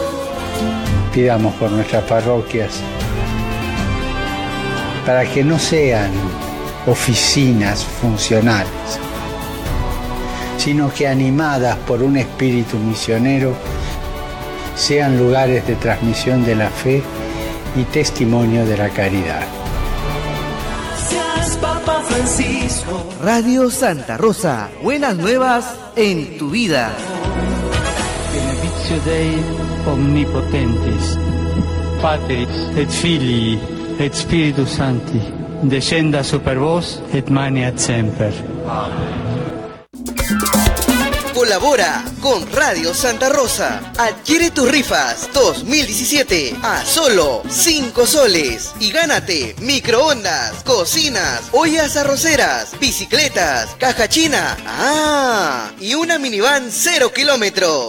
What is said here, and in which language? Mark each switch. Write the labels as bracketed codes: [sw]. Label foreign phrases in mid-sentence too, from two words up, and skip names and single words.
[es] Pidamos por nuestras parroquias para que no sean oficinas funcionales, sino que animadas por un espíritu misionero sean lugares de transmisión de la fe y testimonio de la caridad. Papa Francisco. Radio Santa Rosa, buenas nuevas en tu vida. [la] Benedictio Dei omnipotentis, Patris et Filii et Spiritus Sancti, descenda super vos et maneat semper. Amen. [es] Colabora con Radio Santa Rosa. Adquiere tus rifas 2017 a solo 5 soles y gánate microondas, cocinas, ollas arroceras, bicicletas, caja china, y una minivan 0 kilómetros.